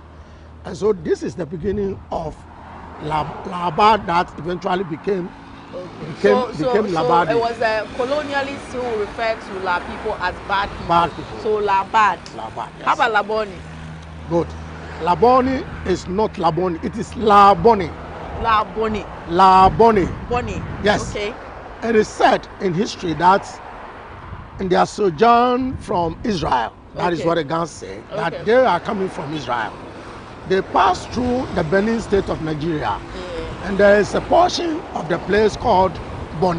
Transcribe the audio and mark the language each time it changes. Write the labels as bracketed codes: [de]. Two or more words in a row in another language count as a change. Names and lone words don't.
[en] And so this is the beginning of Labad that eventually became Labadi. So it was the colonialists who referred to La people as bad people. Bad people. So Labad. Labad, yes. How about Laboni? Good. Laboni is not Laboni, it is Laboni. Laboni. Laboni. Boni. Yes. Okay. It is said in history that in their sojourn from Israel, that is what the Gans say, that they are coming from Israel. They passed through the Benin state of Nigeria, And there is a portion of the place called Bonny.